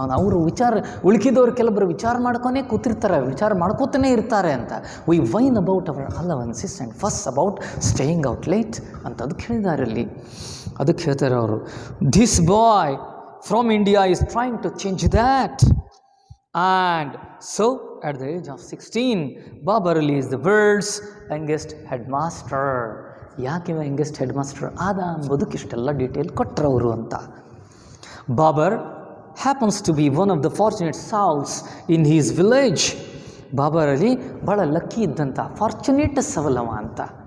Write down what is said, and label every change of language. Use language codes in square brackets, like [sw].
[kn] ಅವರು ಉಳ್ಕಿದವ್ರು ಕೆಲವರು ವಿಚಾರ ಮಾಡ್ಕೊನೇ ಕೂತಿರ್ತಾರೆ, ವಿಚಾರ ಮಾಡ್ಕೋತಾನೆ ಇರ್ತಾರೆ ಅಂತ. [en] we whine about our allowances and fuss about staying out late [kn] ಅಂತ ಅದಕ್ಕೆ ಹೇಳಿದ್ದಾರೆ ಅಲ್ಲಿ. ಅದಕ್ಕೆ ಹೇಳ್ತಾರೆ ಅವರು, [en] This boy from India is trying to change that. And so at the age of 16, Babar Ali is the world's youngest headmaster. [kn] ಯಾಕೆ [en] youngest headmaster [kn] ಆದ ಅಂಬೋದಕ್ಕೆ ಇಷ್ಟೆಲ್ಲ ಡೀಟೇಲ್ ಕೊಟ್ಟರವರು ಅಂತ. [en] Babar happens to be one of the fortunate souls in his village. [kn] Babur Ali ಭಾಳ lucky ಇದ್ದಂಥ fortunate ಸವಲವ ಅಂತ.